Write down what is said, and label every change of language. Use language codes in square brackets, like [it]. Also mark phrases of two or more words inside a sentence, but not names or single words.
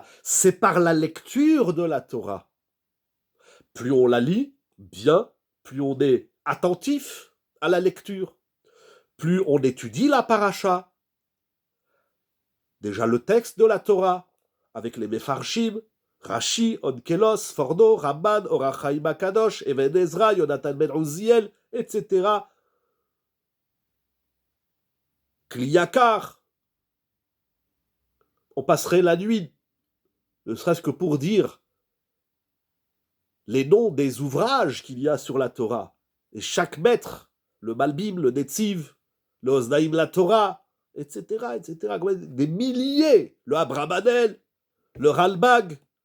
[fr] C'est par la lecture de la Torah. Plus on la lit, bien, plus on est attentif à la lecture, plus on étudie la paracha, déjà le texte de la Torah, avec les Mefarshim, Rashi, Onkelos, Forno, Ramban, Or HaChaim HaKadosh, Even Ezra, Yonatan Ben Uziel, etc. Kliyakar. On passerait la nuit, ne serait-ce que pour dire les noms des ouvrages qu'il y a sur la Torah. Et chaque maître, le Malbim, le Netziv, le Oznaïm la Torah, etc., etc., des milliers, le Abrabanel, le Ralbag.